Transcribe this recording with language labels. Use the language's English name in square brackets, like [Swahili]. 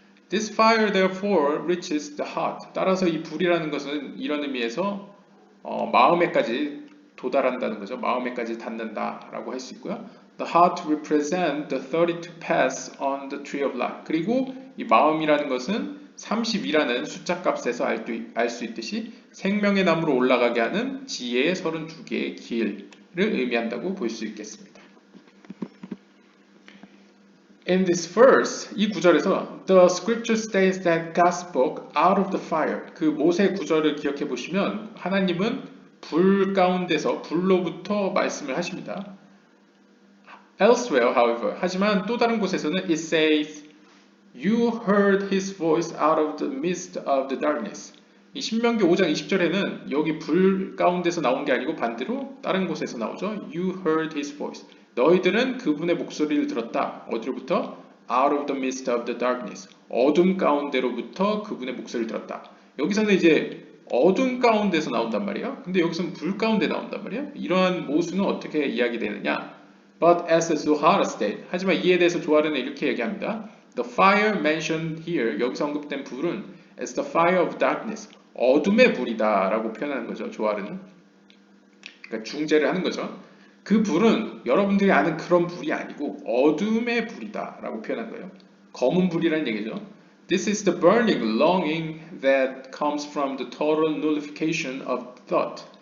[English] This fire therefore reaches the heart. [Korean] 따라서 이 불이라는 것은 이런 의미에서 마음에까지 도달한다는 거죠. 마음에까지 닿는다라고 할 수 있고요. [English] The heart represents the 32 paths on the tree of life. [Korean] 그리고 이 마음이라는 것은 32라는 숫자 값에서 알 수 있듯이 생명의 나무로 올라가게 하는 지혜의 32개의 길을 의미한다고 볼 수 있겠습니다. [English] In this verse, [Korean] 이 구절에서 [English] the scripture states that God spoke out of the fire. [Korean] 그 모세 구절을 기억해 보시면 하나님은 불 가운데서 불로부터 말씀을 하십니다. [English] Elsewhere, however, [Korean] 하지만 또 다른 곳에서는 [English] it says You heard his voice out of the midst of the darkness. [Korean] 이 신명기 5장 20절에는 여기 불 가운데서 나온 게 아니고 반대로 다른 곳에서 나오죠. [English] You heard his voice. [Korean] 너희들은 그분의 목소리를 들었다. 어디로부터? [English] Out of the midst of the darkness. [Korean] 어둠 가운데로부터 그분의 목소리를 들었다. 여기서는 이제 어둠 가운데서 나온단 말이에요. 근데 여기서는 불 가운데 나온단 말이에요. 이러한 모순은 어떻게 이야기되느냐? [English] But as Zohar stated, [Korean] 하지만 이에 대해서 조하르는 이렇게 얘기합니다. [English] The fire mentioned here, [Korean] 여기서 언급된 불은 [English] as the fire of darkness, [Korean] 어둠의 불이다 라고 표현하는 거죠. 조하르는. 그러니까 중재를 하는 거죠. 그 불은 여러분들이 아는 그런 불이 아니고 어둠의 불이다 라고 표현한 거예요. 검은 불이라는 얘기죠. [English] This is the burning longing that comes from the total nullification of thought.